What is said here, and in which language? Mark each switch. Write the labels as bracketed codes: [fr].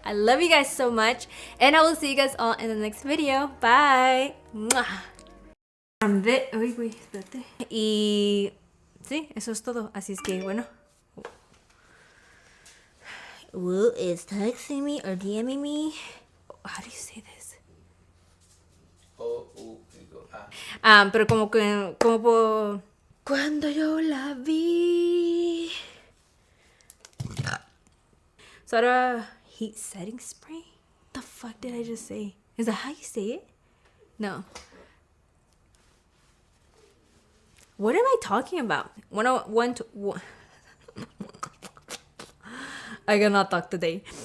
[en] I love you guys so much, and I will see you guys all in the next video. Bye. [es] Uy, espérate. Y sí, eso es todo. Así es que bueno. [en] Will is texting me or DMing me. How do you say this? [es] Pero como cuando yo la vi. [en] So heat setting spray? What the fuck did I just say? Is that how you say it? No. What am I talking about? 101 to 1. I cannot talk today.